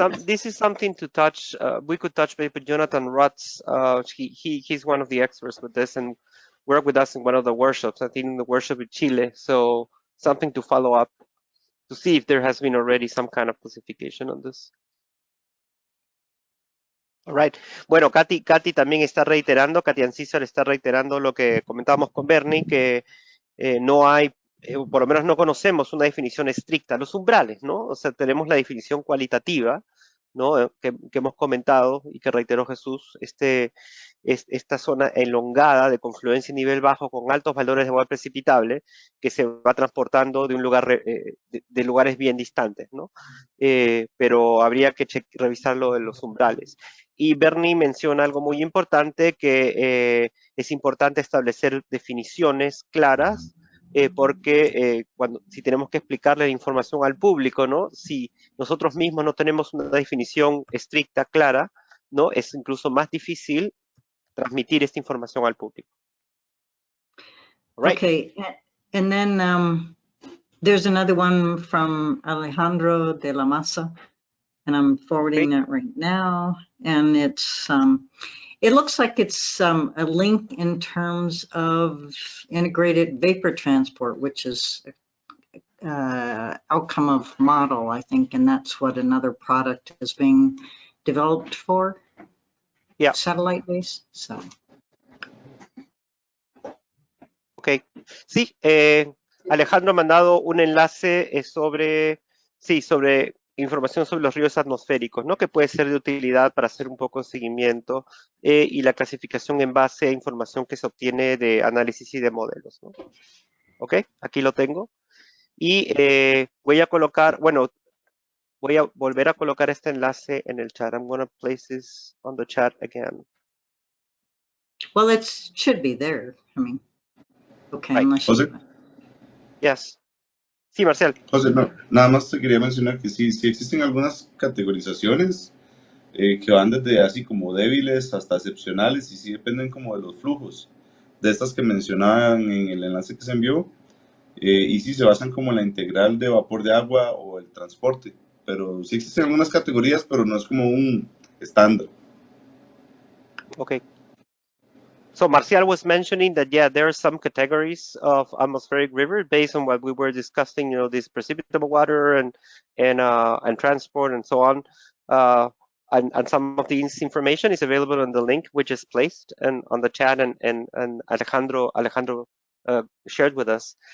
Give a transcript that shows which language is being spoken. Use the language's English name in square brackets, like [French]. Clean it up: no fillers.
[English] This is something to touch. We could touch base with Jonathan Rutz. He's one of the experts with this and worked with us in one of the workshops. I think in the workshop in Chile. So something to follow up to see if there has been already some kind of classification on this. All right. [Spanish] Bueno, Katy también está reiterando, Katy Ancísar está reiterando lo que comentábamos con Bernie, que no hay, por lo menos no conocemos una definición estricta. Los umbrales, ¿no? O sea, tenemos la definición cualitativa, ¿no? Que hemos comentado y que reiteró Jesús, esta zona elongada de confluencia y nivel bajo con altos valores de agua precipitable que se va transportando de un lugar de lugares bien distantes, ¿no? Pero habría que revisar lo de los umbrales. Y Bernie menciona algo muy importante, que es importante establecer definiciones claras, porque si tenemos que explicarle la información al público, ¿no? Si nosotros mismos no tenemos una definición estricta, clara, ¿no? Es incluso más difícil transmitir esta información al público. [English] Right. Okay, and then there's another one from Alejandro de la Masa, and I'm forwarding that right now. And it's it looks like it's a link in terms of integrated vapor transport, which is outcome of model, I think, and that's what another product is being developed for. Yeah. Satellite based. So. Ok. [Spanish] Sí, Alejandro ha mandado un enlace sobre información sobre los ríos atmosféricos, ¿no? Que puede ser de utilidad para hacer un poco de seguimiento y la clasificación en base a información que se obtiene de análisis y de modelos, ¿no? Ok, aquí lo tengo. Y voy a colocar, bueno, voy a volver a colocar este enlace en el chat. [English] I'm going to place this on the chat again. Well, it should be there. I mean, okay, right. unless you... Yes. [Spanish] Sí, Marcel. José, no, nada más te quería mencionar que sí existen algunas categorizaciones que van desde así como débiles hasta excepcionales y sí dependen como de los flujos de estas que mencionaban en el enlace que se envió y sí se basan como en la integral de vapor de agua o el transporte, pero sí existen algunas categorías, pero no es como un estándar. [English] Okay. So Marcial was mentioning that, yeah, there are some categories of atmospheric river based on what we were discussing, you know, this precipitable water and transport and so on. And some of this information is available on the link which is placed and on the chat and Alejandro shared with us.